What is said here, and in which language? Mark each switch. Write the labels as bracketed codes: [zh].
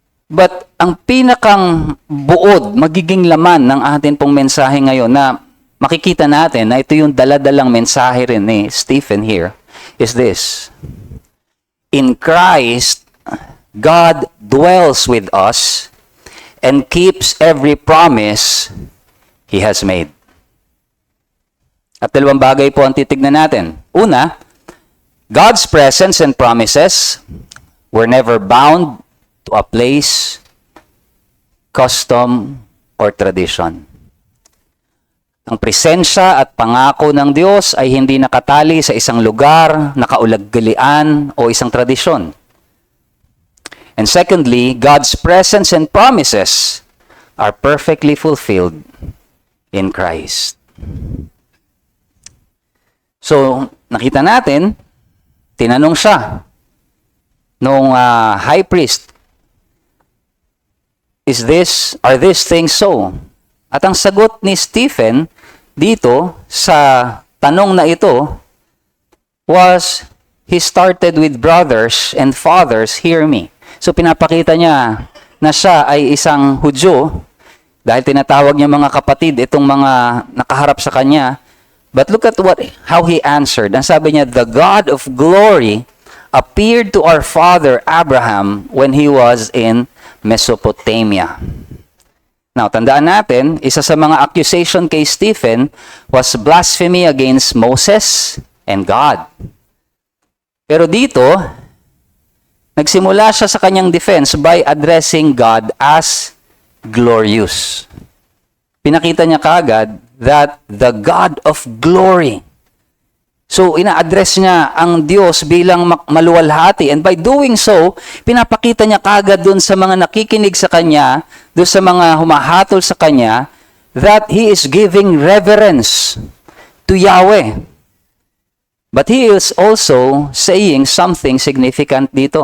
[tl] But ang pinakang buod, magiging laman ng atin pong mensahe ngayon na makikita natin na ito yung daladalang mensahe rin ni Stephen [en] here is this. In Christ, God dwells with us and keeps every promise He has made. [tl] At dalawang bagay po ang titignan natin. [en] Una, God's presence and promises were never bound to a place, custom, or tradition. [tl] Ang presensya at pangako ng Diyos ay hindi nakatali sa isang lugar, nakaulaggalian, o isang tradisyon. [en] And secondly, God's presence and promises are perfectly fulfilled in Christ. [tl] So, nakita natin, tinanong siya nung high priest, [en] are these things so? [tl] At ang sagot ni Stephen dito sa tanong na ito [en] was, he started with brothers and fathers, hear me. [tl] So pinapakita niya na siya ay isang Hudyo dahil tinatawag niya mga kapatid itong mga nakaharap sa kanya. [en] But look at how he answered. [tl] Ang sabi niya, [en] the God of glory appeared to our father Abraham when he was in Mesopotamia. [tl] Now, tandaan natin, isa sa mga accusation kay Stephen [en] was blasphemy against Moses and God. [tl] Pero dito, nagsimula siya sa kanyang defense [en] by addressing God as glorious. [tl] Pinakita niya kaagad [en] that the God of glory. [tl] So, ina-address niya ang Diyos bilang maluwalhati. [en] And by doing so, [tl] pinapakita niya kaagad dun sa mga nakikinig sa Kanya, dun sa mga humahatol sa Kanya, [en] that He is giving reverence to Yahweh. But He is also saying something significant dito.